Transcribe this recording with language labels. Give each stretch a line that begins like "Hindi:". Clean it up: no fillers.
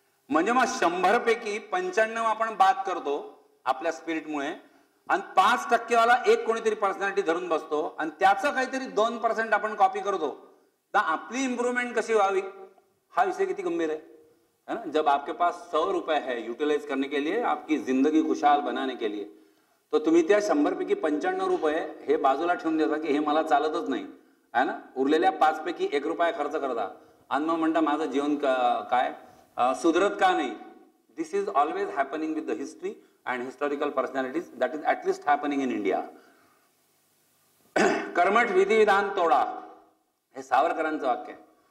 Marathi: म्हणजे मग 100 पैकी 95 आपण बाद करतो आपल्या स्पिरिटमुळे, आणि 5% वाला एक कोणीतरी पर्सनॅलिटी धरून बसतो, आणि त्याचं काहीतरी 2% आपण कॉपी करतो. तर आपली इंप्रूव्हमेंट कशी व्हावी हा विषय किती गंभीर है ना.
Hindi: जब आपके पास 100 रुपए है यूटिलाइज करने के लिए, आपकी जिंदगी खुशहाल बनाने के लिए, तो
Marathi: तुम्ही त्या 100 पैकी 95 रुपये हे बाजूला ठेवून देता की हे मला चालतच नाही
Hindi: है ना.
Marathi: उरलेल्या 5 पैकी 1 रुपया खर्च करता आणि मग म्हणता माझं जीवन काय सुधरत का नाही.
English: This is always happening with the history and historical personalities. That is at least happening in India.
Marathi: कर्मठ विधी विधान तोडा हे सावरकरांचं वाक्य आहे.